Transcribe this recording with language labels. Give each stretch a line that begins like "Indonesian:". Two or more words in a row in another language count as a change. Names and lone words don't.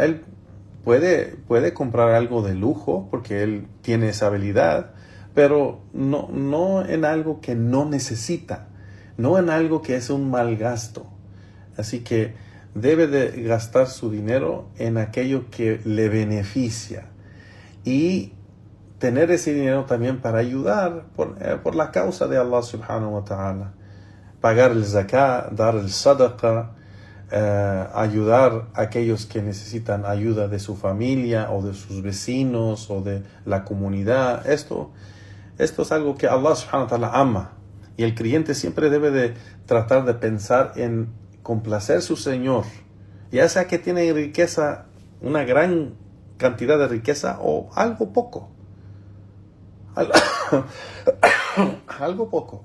Spanish: Él puede comprar algo de lujo porque él tiene esa habilidad, pero no en algo que no necesita, no en algo que es un mal gasto. Así que debe de gastar su dinero en aquello que le beneficia y tener ese dinero también para ayudar por la causa de
Arabic: الله سبحانه وتعالى.
Spanish: Pagar el zakat, dar el sadaqa, ayudar a aquellos que necesitan ayuda de su familia o de sus vecinos o de la comunidad. Esto es algo que
Arabic: الله سبحانه وتعالى
Spanish: ama. Y el creyente siempre debe de tratar de pensar en complacer a su Señor. Ya sea que tiene riqueza, una gran cantidad de riqueza o algo poco. Algo poco.